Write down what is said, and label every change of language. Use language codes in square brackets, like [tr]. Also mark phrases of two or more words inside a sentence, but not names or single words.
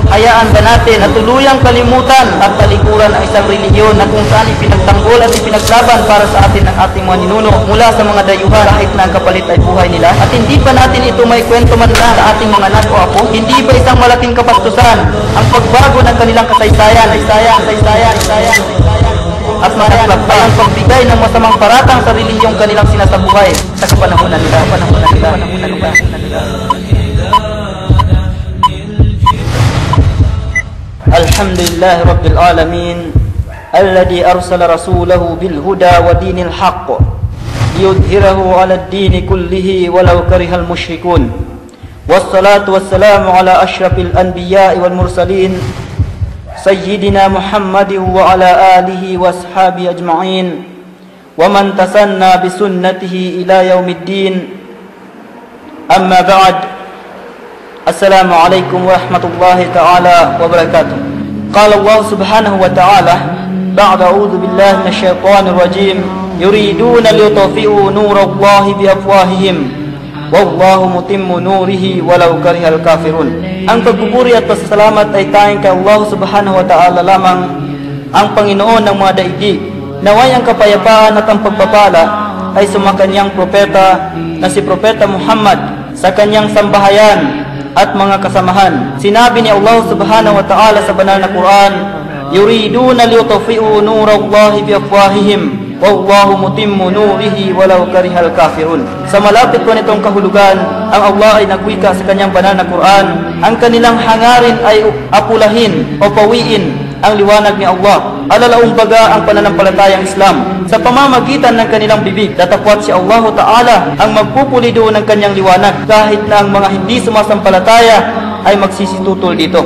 [tl] hayaan ba natin na tuluyang kalimutan at talikuran ang isang relihiyon na kung saan ipinagtanggol at ipinaglaban para sa atin ng ating mga ninuno mula sa mga dayuhan kahit na ang kapalit ay buhay nila? At hindi ba natin ito may kwento man lang sa ating mga anak o apo? Hindi ba isang malaking kapastusan ang pagbago ng kanilang kasaysayan at managlagpay ang pagbigay ng masamang paratang sa relihiyong kanilang sinasabuhay sa kapanahunan nila. [ar] الحمد لله رب العالمين الذي أرسل رسوله بالهدى ودين الحق ليظهره على الدين كله ولو كره المشركون. والصلاة والسلام على أشرف الأنبياء والمرسلين سيدنا محمد وعلى آله وأصحابه أجمعين ومن تسنن بسنته إلى يوم الدين. أما بعد. السلام عليكم ورحمة الله تعالى وبركاته. قال الله سبحانه وتعالى بعد أعوذ بالله من الشيطان الرجيم يريدون ليطفئوا نور الله بأفواههم والله متم نوره ولو كره الكافرون. [tl] Ang pagpupuri at pasasalamat ay tanging kay Allah [ar] سبحانه وتعالى [tl] lamang, ang Panginoon ng mga daigdig. Naway ang kapayapaan at ang pagpapala ay sumakanyang propeta na si Propeta Muhammad sa kanyang sambahayan at mga kasamahan. Sinabi ni Allah [ar] سبحانه وتعالى [tl] sa banal na Quran, [ar] يريدون ليطفئوا نور الله بأفواههم والله متم نوره ولو كره الكافرون. [tl] Sa malapit po nitong kahulugan, ang Allah ay nagwika sa kanyang banal na Quran, ang kanilang hangarin ay apulahin o pawiin ang liwanag ni Allah. Alalaong baga ang pananampalatayang Islam. Sa pamamagitan ng kanilang bibig, datapwat si [ar] الله تعالى [tl] ang magpupulido ng kanyang liwanag kahit na ang mga hindi sumasampalataya ay magsisitutol dito.